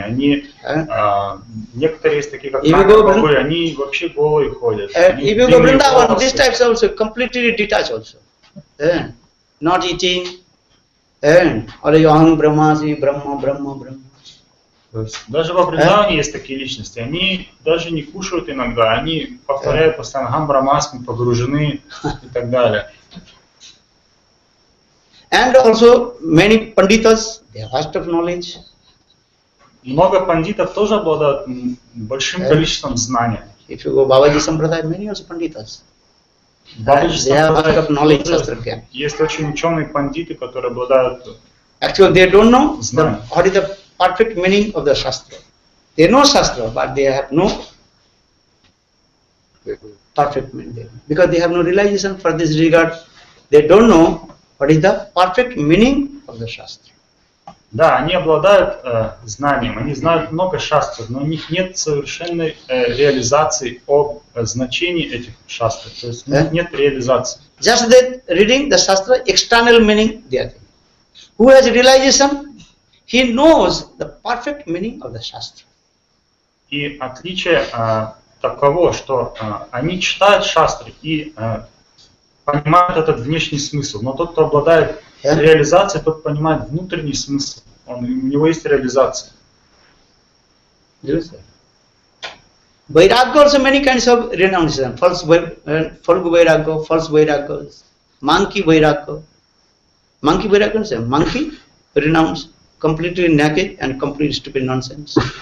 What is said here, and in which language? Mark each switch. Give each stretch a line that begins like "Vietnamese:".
Russian: Они, некоторые есть такие, как Нама-таттва, они вообще голые ходят.
English: If you go Vrindavan, these types also completely detached also. Not eating, only Aham Brahmasmi, Brahma, Brahma, Brahma.
Russian: То есть, даже во Вриндаване есть такие личности, они даже не кушают иногда, они повторяют постоянно Ахам Брахмасми, погружены и так далее.
English: And also many panditas, they have vast of knowledge.
Russian: Много пандитов тоже обладают большим количеством знаний.
English: If you go Babaji Sampradaya, many also panditas.
Russian: Бабаджи
English: They have vast of knowledge. Sampradaya.
Russian: Есть очень ученые пандиты, которые обладают.
English: Actually, they don't know what is the perfect meaning of the Shastra. They know Shastra, but they have no perfect meaning. Because they have no realization for this regard, they don't know what is the perfect meaning of the Shastra.
Russian: Да, они обладают знанием, они знают много шастр, но у них нет совершенной реализации о значении этих шастр. То есть у них нет реализации.
English: Just that reading the Shastra, external meaning they are thinking. Who has realization? He knows the perfect meaning of the Shastra.
Russian: И отличие таково, что они читают шастры и понимают этот внешний смысл, но тот, кто обладает реализацией, тот понимает внутренний смысл. У него есть реализация.
English: Vairagya also many kinds of renunciation. False vairagya, false vairagya, monkey vairagya. Monkey vairagya is a monkey renounce completely naked and completely stupid nonsense.